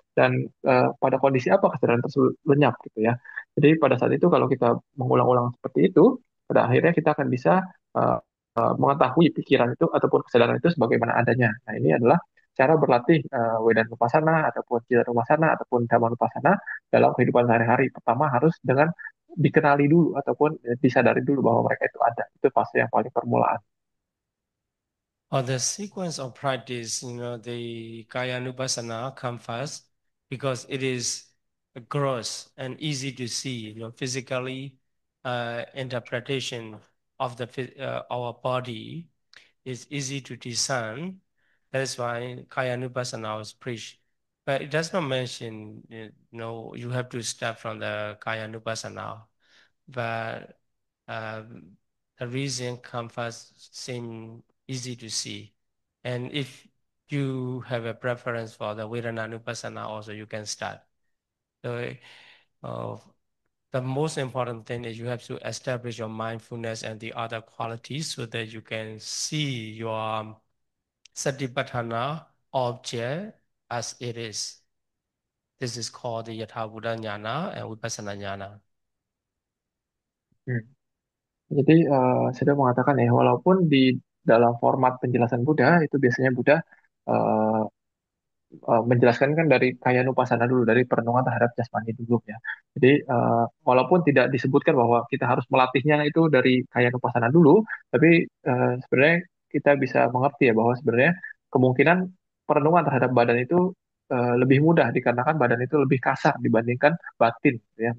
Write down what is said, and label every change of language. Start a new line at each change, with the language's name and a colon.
Indonesian: Dan pada kondisi apa kesadaran tersebut lenyap gitu ya. Jadi pada saat itu kalau kita mengulang-ulang seperti itu, pada akhirnya kita akan bisa uh, mengetahui pikiran itu ataupun kesadaran itu sebagaimana adanya. Nah, ini adalah cara berlatih Wedanupasana ataupun Citanupasana ataupun Dhammanupasana dalam kehidupan sehari-hari. Pertama harus dengan dikenali dulu ataupun disadari dulu bahwa mereka itu ada. Itu fase yang paling permulaan.
English: The sequence of practice, the Kaya Nupassana come first because it is gross and easy to see, physically interpretation of our body is easy to discern. That is why Kaya Nupassana was preached. But it does not mention, you have to start from the Kaya Nupassana. But the reason come first seem easy to see. And if you have a preference for the Vedana also, you can start. So, the most important thing is you have to establish your mindfulness and the other qualities so that you can see your Satipatthana object as it is. This is called the Yatha Buddha Jnana and Vipassana Jnana. Hmm.
Indonesian: Jadi saya sudah mengatakan ya, walaupun di dalam format penjelasan Buddha itu biasanya Buddha eh, menjelaskan kan dari kaya nupasana dulu, dari perenungan terhadap jasmani dulu ya. Jadi walaupun tidak disebutkan bahwa kita harus melatihnya itu dari kaya nupasana dulu, tapi sebenarnya kita bisa mengerti ya bahwa sebenarnya kemungkinan perenungan terhadap badan itu lebih mudah dikarenakan badan itu lebih kasar dibandingkan batin ya.